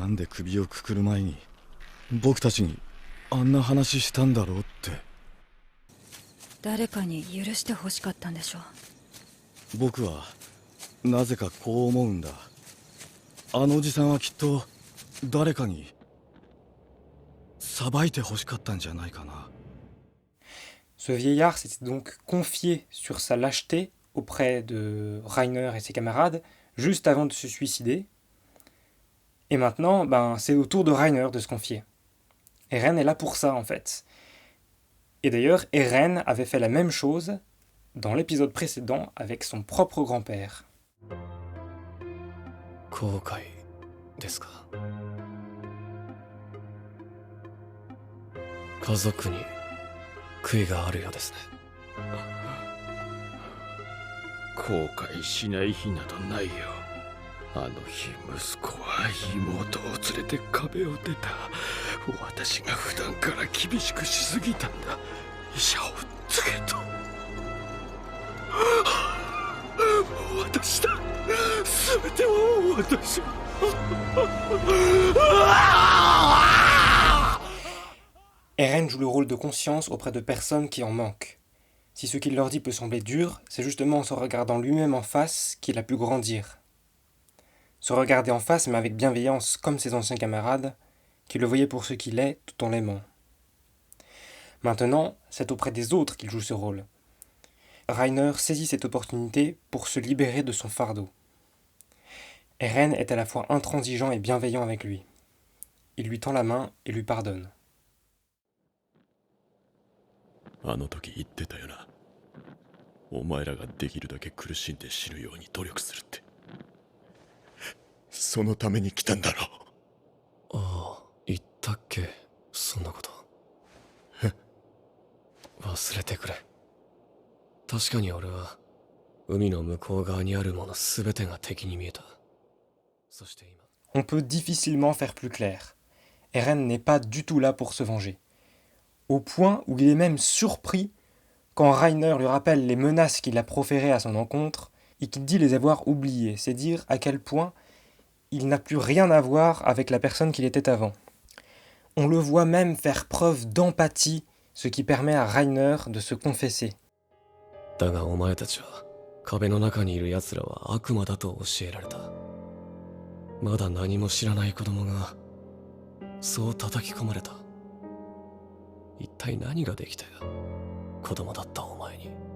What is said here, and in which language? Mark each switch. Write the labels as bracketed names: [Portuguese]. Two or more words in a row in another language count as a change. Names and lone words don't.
[Japanese] なんで首をくくる前に僕たちにあんな話したんだろうって。誰かに許してほしかったんでしょう。僕はなぜかこう思うんだ。あのおじさんはきっと誰かに裁いてほしかったんじゃないかな。 [French] Ce vieillard s'était donc confié sur sa lâcheté auprès de Reiner et ses camarades juste avant de se suicider. Et maintenant, c'est au tour de Reiner de se confier. Eren est là pour ça en fait. Et d'ailleurs, Eren avait fait la même chose dans l'épisode précédent avec son propre grand-père. [Japanese] 後悔ですか。家族に悔いがあるようですね。後悔しない日などないよ。あの日息子は妹を連れて壁を出た。私が普段から厳しくしすぎたんだ。医者をつけと。私だ。全ては私。 [French] Eren joue le rôle de conscience auprès de personnes qui en manquent. Si ce qu'il leur dit peut sembler dur, c'est justement en se regardant lui-même en face qu'il a pu grandir. Se regarder en face, mais avec bienveillance, comme ses anciens camarades, qui le voyaient pour ce qu'il est, tout en l'aimant. Maintenant, c'est auprès des autres qu'il joue ce rôle. Reiner saisit cette opportunité pour se libérer de son fardeau. Eren est à la fois intransigeant et bienveillant avec lui. Il lui tend la main et lui pardonne. [Japanese] あの時言ってたよな。お前らができるだけ苦しんで死ぬように努力するって。そのために来たんだろう。ああ、言ったっけ、そんなこと。忘れてくれ。確かに俺は海の向こう側にあるもの全てが敵に見えた。そして今。 [French] On peut difficilement faire plus clair. Eren n'est pas du tout là pour se venger. Au point où il est même surpris quand Reiner lui rappelle les menaces qu'il a proférées à son encontre et qu'il dit les avoir oubliées. C'est dire à quel point il n'a plus rien à voir avec la personne qu'il était avant. On le voit même faire preuve d'empathie, ce qui permet à Reiner de se confesser. [Japanese] だがお前たちは壁の中にいる奴らは悪魔だと教えられた。まだ何も知らない子供がそう叩き込まれた。一体何ができたよ、子供だったお前に。